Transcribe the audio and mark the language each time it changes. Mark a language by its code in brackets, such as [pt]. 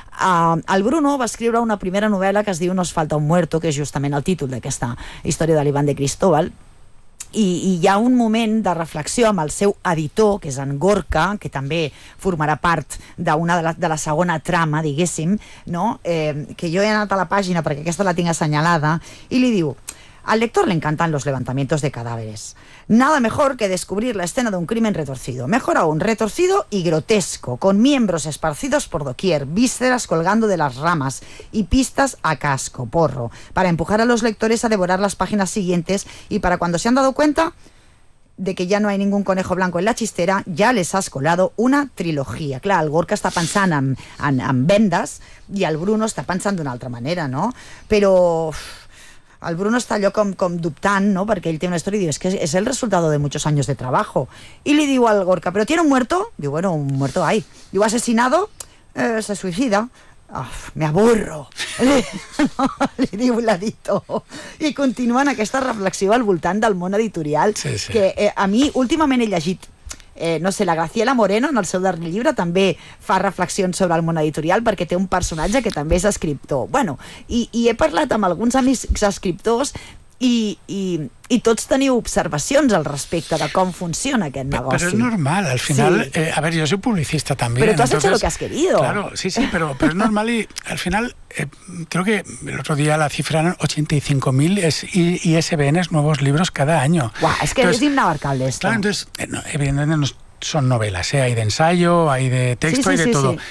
[ca] El Bruno va escriure una primera novel·la que es diu Nos falta un muerto, que és justament el títol d'aquesta història de l'Ivan de Cristóbal, i hi ha un moment de reflexió amb el seu editor, que és en Gorka, que també formarà part de la segona trama, diguéssim, no? Que jo he anat a la pàgina perquè aquesta la tinc assenyalada, i li diu, [es] Al lector le encantan los levantamientos de cadáveres. Nada mejor que descubrir la escena de un crimen retorcido. Mejor aún, retorcido y grotesco, con miembros esparcidos por doquier, vísceras colgando de las ramas y pistas a casco porro, para empujar a los lectores a devorar las páginas siguientes y para cuando se han dado cuenta de que ya no hay ningún conejo blanco en la chistera, ya les has colado una trilogía. [ca] Clar, el Gorka està pensant en vendes i el Bruno està pensant d'una altra manera, no? Però el Bruno està allò com dubtant, no? Perquè ell té una història i diu, [es] es que és el resultado de muchos años de trabajo. [ca] I li diu al Gorka, [es] ¿pero tiene un muerto? Diu, bueno, un muerto hay. Diu, ¿asesinado? Se suicida. [ca] Uf, [es] me aburro, [ca] li diu l'editor. I continuen aquesta reflexió al voltant del món editorial, sí, sí. Que a mi últimament he llegit, no sé, la Graciela Moreno en el seu darrer llibre també fa reflexions sobre el món editorial perquè té un personatge que també és escriptor. Bueno, i he parlat amb alguns amics escriptors i tots teniu observacions al respecte de com funciona aquest negoci. Però és normal, al final, sí. A veure, jo [es] soy publicista també. Però tu has hecho lo que has querido. Claro, sí, sí, pero es normal y al final, creo que el otro día la cifra eran 85.000 ISBNs nuevos libros cada año. Guau, es que entonces, es inabarcable esto. Claro, entonces, no, evidentemente no son novelas, ¿eh? Hay de ensayo, hay de texto, sí, hay de sí, todo. Sí.